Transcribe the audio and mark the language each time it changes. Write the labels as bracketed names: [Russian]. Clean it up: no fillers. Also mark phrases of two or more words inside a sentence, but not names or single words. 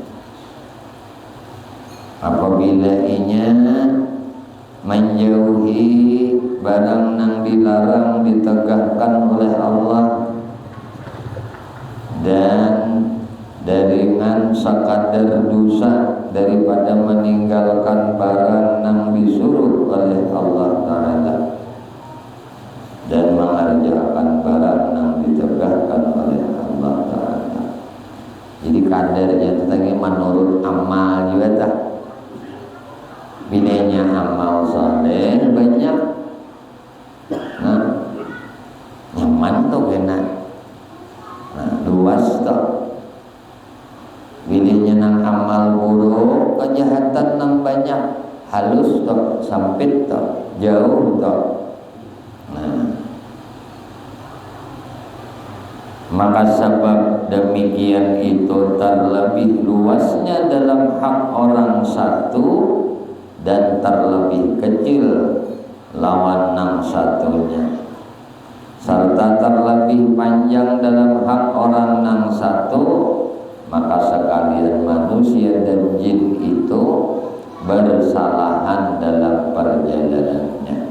[Banjar] Apabila inya menjauhi barang nang dilarang ditegakkan oleh Allah dan dengan sekadar dosa daripada meninggalkan barang nang disuruh oleh Allah Ta'ala dan mengerjakan barang nang ditegakkan oleh Allah Ta'ala. Jadi kadarnya itu tadi menurut amal juga tak. Bilanya amal saleh banyak, nah nyaman tuh kena, nah luas tuh. Bilanya nang amal buruk, kejahatan nang banyak, halus tuh, sempit tuh, jauh tuh. Nah, maka sebab demikian itu terlebih luasnya dalam hak orang satu dan terlebih kecil lawan nang satunya, serta terlebih panjang dalam hak orang nang satu, maka sekalian manusia dan jin itu bersalahan dalam perjalanannya.